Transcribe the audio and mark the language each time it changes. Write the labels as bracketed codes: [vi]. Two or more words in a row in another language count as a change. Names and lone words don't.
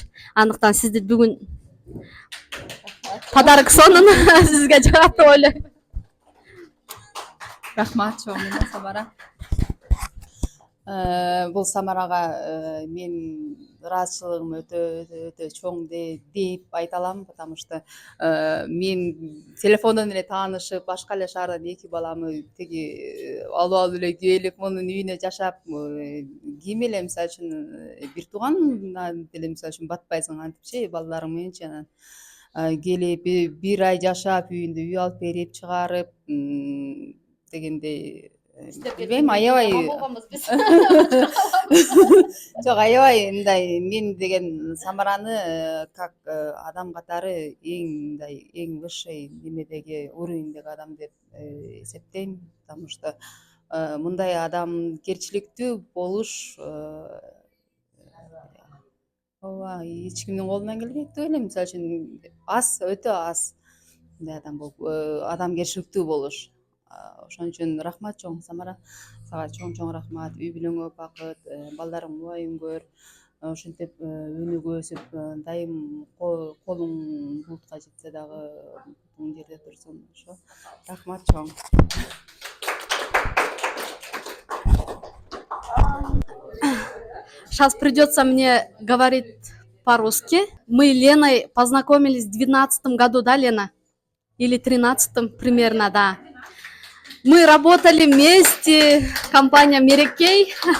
[ky] Андыктан сизди бүгүн подарок сонун сизге жагат деп ойлойм. Рахмат чоң менен Самара. Бул Самарага мен ыраазычылыгым өтө чоң деп айта алам, [ru] потому что [ky] мен телефондон эле таанышып, башка эле шаардан 2 баламы тиги алып эле келип, мунун үйүнө жашап, ким эле мисалы үчүн бир туугандан деле мисалы үчүн батпайсың, антипчи балдарың мененчи анан келип бир ай жашап, үйүндө үй алып берип, чыгарып дегенде билбейм, аябай жок, аябай мындай мен деген Самараны как адам катары эң высший немедеги уровеньдеги адам деп эсептейм, [ru] потому что [ky] мындай адамгерчиликтүү болуш ооба эч кимдин колунан келбейт деп ойлойм. Мисалы үчүн аз, өтө аз мындай адам болуп, адамгерчиликтүү болуш. Ошон үчүн рахмат чоң Самара, сага чоң рахмат. Үй бүлөңө бакыт, балдарың мубайым көр, ошентип өнүгүп өсүп, дайым колуң булутка жетсе дагы бутуң жерде турсун. Ошо рахмат чоң. [ru] Сейчас придется мне говорить по-русски. Мы Леной познакомились в 2012 году, да, Лена? Или 2013 примерно, да. Мы работали вместе, компания Мерекей.